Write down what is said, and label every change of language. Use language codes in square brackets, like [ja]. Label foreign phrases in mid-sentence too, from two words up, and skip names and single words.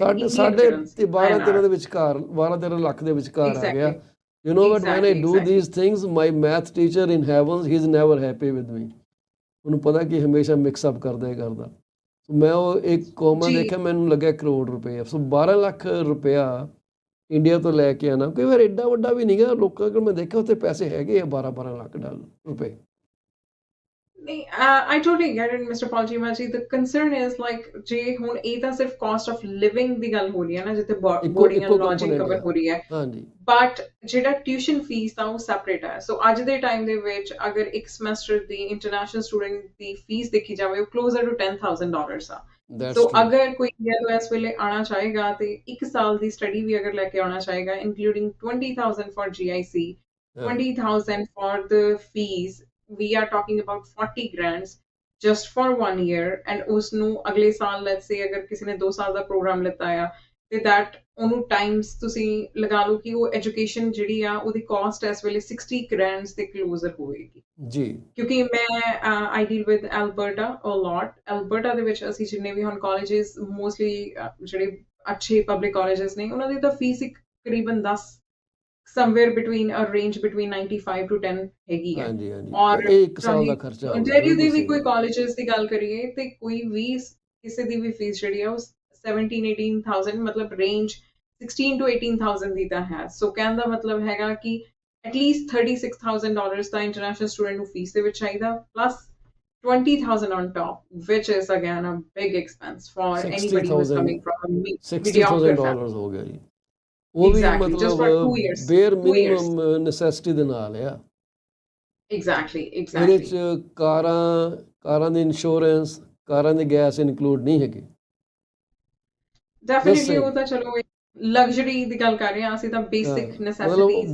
[pa] ਸਾਡੇ ਸਾਡੇ ਤੇ 12-13 ਦੇ ਵਿਚਕਾਰ 12-13 ਲੱਖ ਦੇ ਵਿਚਕਾਰ ਆ ਗਿਆ [en] you know what when I do these things my math teacher in heavens he is never happy with me [pa] ਉਹਨੂੰ ਪਤਾ ਕਿ ਹਮੇਸ਼ਾ [en] mix up [pa] ਕਰਦਾ ਹੀ ਕਰਦਾ ਮੈਂ ਉਹ ਇੱਕ ਕੋਮਾ ਦੇਖਿਆ ਮੈਨੂੰ ਲੱਗਿਆ ਕਰੋੜ ਰੁਪਏ ਸੋ 12 ਲੱਖ ਰੁਪਇਆ ਇੰਡੀਆ ਤੋਂ ਲੈ ਕੇ ਆਣਾ ਕਈ ਵਾਰ ਐਡਾ ਵੱਡਾ ਵੀ ਨਹੀਂ ਗਾ ਲੋਕਾਂ ਕੋਲ ਮੈਂ ਦੇਖਿਆ ਉੱਥੇ ਪੈਸੇ ਹੈਗੇ ਆ 12-12 ਲੱਖ ਰੁਪਏ ਨਹੀਂ [en] I totally get it Mr. Palchima ji the concern is like [pa] ਜੇ ਹੁਣ ਇਹ ਤਾਂ ਸਿਰਫ [en] cost of living [pa] ਦੀ ਗੱਲ ਹੋ ਰਹੀ ਹੈ ਨਾ ਜਿੱਥੇ [en] boarding and lodging cover [pa] ਹੋ ਰਹੀ ਹੈ ਹਾਂਜੀ ਬਟ ਜਿਹੜਾ [en] tuition fees [pa] ਤਾਂ ਉਹ ਸੈਪਰੇਟ ਹੈ ਸੋ ਅੱਜ ਦੇ ਟਾਈਮ ਦੇ ਵਿੱਚ ਅਗਰ ਇੱਕ ਸਮੈਸਟਰ ਦੀ [en] international student [pa] ਦੀ ਫੀਸ ਦੇਖੀ ਜਾਵੇ ਉਹ [en] closer to [pa] $10,000 ਆ ਸੋ ਅਗਰ ਕੋਈ ਇੰਡੀਆ ਤੋਂ ਇਸ ਵੇਲੇ ਆਉਣਾ ਚਾਹੇਗਾ ਤੇ 1 ਸਾਲ ਦੀ ਸਟੱਡੀ ਵੀ ਅਗਰ ਲੈ ਕੇ ਆਉਣਾ ਚਾਹੇਗਾ [en] including 20,000 for GIC 20,000 for the fees we are talking about 40 grands just for 1 year and [pa] ਉਸਨੂੰ ਅਗਲੇ ਸਾਲ [en] let's say [pa] ਅਗਰ ਕਿਸੇ ਨੇ 2 ਸਾਲ ਦਾ ਪ੍ਰੋਗਰਾਮ ਲਿੱਤਾ ਆ ਤੇ that ਉਹਨੂੰ ਟਾਈਮਸ ਤੁਸੀਂ ਲਗਾ ਲਓ ਕਿ ਉਹ ਐਜੂਕੇਸ਼ਨ ਜਿਹੜੀ ਆ ਉਹਦੀ ਕਾਸਟ ਇਸ ਵੇਲੇ 60 grands ਦੇ ਕਲੋਜ਼ਰ ਹੋਏਗੀ ਜੀ ਕਿਉਂਕਿ ਮੈਂ [en] I deal with Alberta a lot [pa] Alberta ਦੇ ਵਿੱਚ ਅਸੀਂ ਜਿੰਨੇ ਵੀ ਹੁਣ ਕਾਲਜਸ ਮੋਸਟਲੀ ਜਿਹੜੇ ਅੱਛੇ [en] public colleges [pa] ਨੇ ਉਹਨਾਂ ਦੀ ਤਾਂ ਫੀਸ ਤਕਰੀਬਨ 10 [en] somewhere between a range between 95 to 10 [pa] ਹੈਗੀ ਹੈ ਹਾਂਜੀ ਹਾਂਜੀ ਔਰ ਇਹ ਇੱਕ ਸਾਲ ਦਾ ਖਰਚਾ ontario ਦੇ ਵੀ ਕੋਈ ਕਾਲਜਸ ਦੀ ਗੱਲ ਕਰੀਏ ਤੇ ਕੋਈ ਵੀ ਕਿਸੇ ਦੀ ਵੀ ਫੀਸ ਜਿਹੜੀ ਹੈ ਉਹ 17-18,000 ਮਤਲਬ ਰੇਂਜ 16 to 18,000 ਦੀ ਤਾਂ ਹੈ ਸੋ ਕਹਿਣ ਦਾ ਮਤਲਬ ਹੈਗਾ ਕਿ ਐਟਲੀਸਟ $36,000 ਤਾਂ [en] international student [pa] ਨੂੰ ਫੀਸ ਦੇ ਵਿੱਚ ਚਾਹੀਦਾ [en] ਪਲੱਸ 20,000 on top which is again a big expense for anybody who's coming from a mediocre family [pa] $60,000 ਹੋ ਗਿਆ ਜੀ ਉਹ ਵੀ [en] exactly just for 2 years ਬੇਅਰ 2 years minimum necessity [pa] ਦੇ ਨਾਲ ਆ [en] exactly [pa] ਇਹਦੇ ਚ ਕਾਰਾਂ ਦੀ ਇੰਸ਼ੋਰੈਂਸ ਕਾਰਾਂ ਦੀ ਗੈਸ ਇਨਕਲੂਡ ਨਹੀਂ ਹੈਗੀ ਡੈਫੀਨਿਟਲੀ ਉਹ ਤਾਂ ਚਲੋ ਲਗਜ਼ਰੀ ਦੀ ਗੱਲ ਕਰ ਰਹੇ ਹਾਂ ਅਸੀਂ ਤਾਂ [en] basic necessities